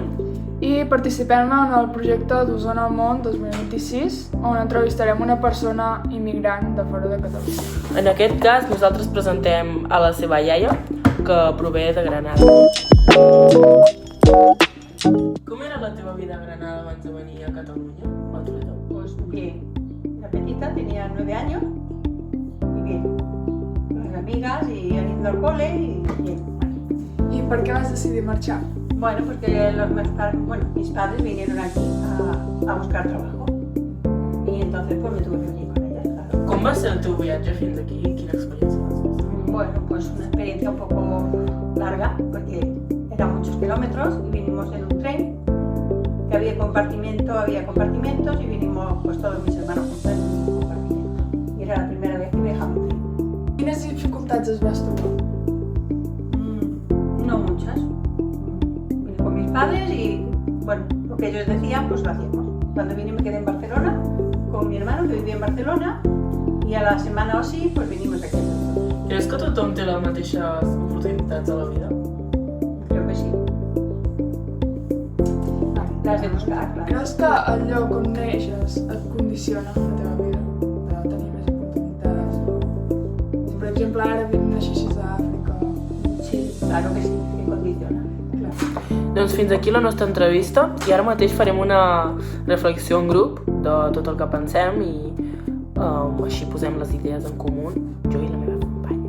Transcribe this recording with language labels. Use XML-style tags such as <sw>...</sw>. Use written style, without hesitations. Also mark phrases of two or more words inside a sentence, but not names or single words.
<ca>i participem en el projecte d'Osona al món 2026, on entrevistarem una persona immigrant de fora de Catalunya. En aquest cas, nosaltres presentem a la seva iaia, que prové de Granada. Com era la teva vida a Granada abans de venir a Catalunya?</ca> <es>A Toledo? Pues bien, la petita tenía 9 años y bien, con las amigas y yendo al cole y bien.</es> <ca>I per què vas decidir marxar?</ca> <es>Bueno, porque mis padres vinieron aquí a buscar trabajo y entonces pues me tuve que venir con ellas, claro.</es> <ca>Com va ser el teu viatge fins aquí? Quina experiència vas passar?</ca> <es>Bueno, pues una experiencia un poco larga porque eran muchos kilómetros y vinimos en un tren que había compartimentos y vinimos pues todos mis hermanos juntos en un compartimento y era la primera vez que viajaba en tren.</es> <ca>Quines dificultats es vas trobar?</ca> <es>No muchas. Vine con mis padres y bueno, lo que ellos decían pues lo hacíamos. Cuando vine me quedé en Barcelona con mi hermano que vivía en Barcelona y a la semana o así pues vinimos aquí.</es> <ca>Creus que tothom té les mateixes oportunitats a la vida?</ca> <es>Creo que sí. Las de buscar, claro.</es> <ca>Creus que el lloc on neixes et condiciona la teva vida? De tenir més oportunitats? Si, per exemple, ara naixessis a Àfrica...</ca> <es>Sí, claro que sí, que condiciona.</es> <ca>Clar. Doncs fins aquí la nostra entrevista i ara mateix farem una reflexió en grup de tot el que pensem i així posem les idees en comú, jo i la meva companya.</ca>